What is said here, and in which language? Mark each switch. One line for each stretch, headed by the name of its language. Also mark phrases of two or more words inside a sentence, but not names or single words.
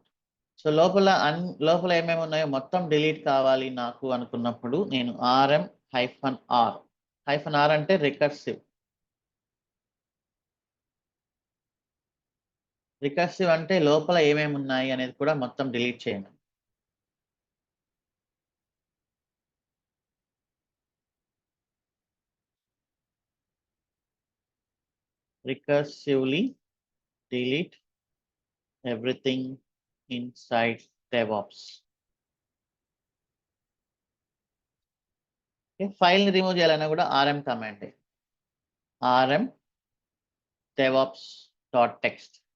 Telugu: సో లోపల ఏమేమి ఉన్నాయో మొత్తం డిలీట్ కావాలి నాకు అనుకున్నప్పుడు నేను rm-r అంటే రికర్సివ్ అంటే లోపల ఏమేమి ఉన్నాయి అనేది కూడా మొత్తం డిలీట్ చేయండి.
English: Recursively delete everything inside DevOps.
Telugu: ఫైల్ ని రిమూవ్ చేయాలన్నా కూడా rm కమాండ్,
English: rm devops.txt.